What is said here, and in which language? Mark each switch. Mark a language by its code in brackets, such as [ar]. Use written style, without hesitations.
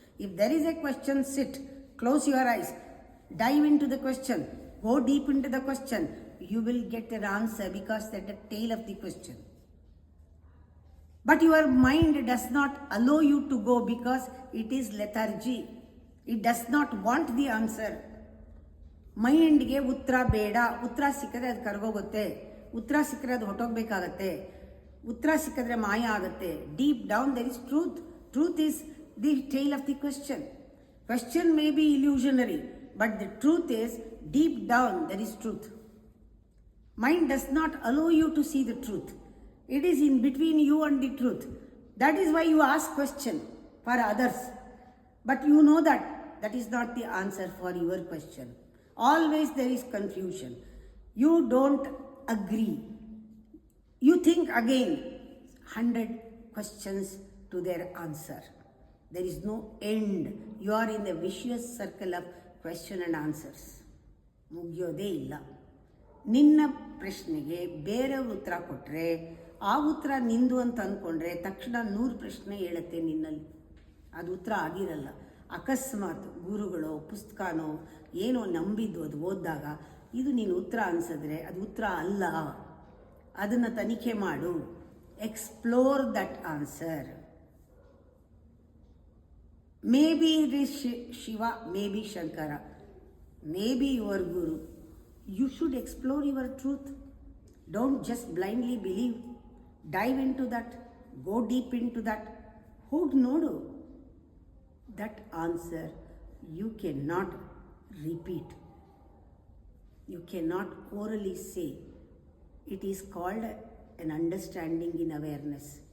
[en] If there is a question, sit, close your eyes, dive into the question, go deep into the question. You will get an answer because that's the tail of the question. But your mind does not allow you to go because it is lethargy. It does not want the answer. [kn] ಮೈಂಡ್ಗೆ ಉತ್ತರ ಬೇಡ, ಉತ್ತರ ಸಿಕ್ಕಿದ್ರೆ ಅದು ಕರ್ಗೋಗುತ್ತೆ, ಉತ್ತರ ಸಿಕ್ಕರೆ ಅದು ಹೊಟ್ಟೋಗ್ಬೇಕಾಗತ್ತೆ, ಉತ್ತರ ಸಿಕ್ಕಿದ್ರೆ ಮಾಯ ಆಗುತ್ತೆ. [en] Deep down there is truth. Truth is the tale of the question. Question may be illusionary, but the truth is deep down there is truth. Mind does not allow you to see the truth. It is in between you and the truth. That is why you ask question for others. But you know that that is not the answer for your question. Always there is confusion. You don't agree. You think again 100 questions to their answer. There is no end. You are in the vicious circle of question and answers. [kn] ಮುಗಿಯೋದೇ ಇಲ್ಲ. ನಿನ್ನ ಪ್ರಶ್ನೆಗೆ ಬೇರೆಯವರು ಉತ್ತರ ಕೊಟ್ಟರೆ ಆ ಉತ್ತರ ನಿಂದು ಅಂತ ಅಂದ್ಕೊಂಡ್ರೆ ತಕ್ಷಣ 100 ಪ್ರಶ್ನೆ ಹೇಳುತ್ತೆ ನಿನ್ನಲ್ಲಿ. ಅದು ಉತ್ತರ ಆಗಿರಲ್ಲ. ಅಕಸ್ಮಾತ್ ಗುರುಗಳೋ ಪುಸ್ತಕನೋ ಏನೋ ನಂಬಿದ್ದು ಅದು ಓದಿದಾಗ ಇದು ನೀನು ಉತ್ತರ ಅನಿಸಿದ್ರೆ ಅದು ಉತ್ತರ ಅಲ್ಲ. ಅದನ್ನು ತನಿಖೆ ಮಾಡು. [en] Explore that answer. May be it is Shiva, may be Shankara, may be your guru. You should explore your truth. Don't just blindly believe. Dive into that. Go deep into that. [kn] Hoog nodu. [en] That answer you cannot repeat. You cannot orally say. It is called an understanding in awareness.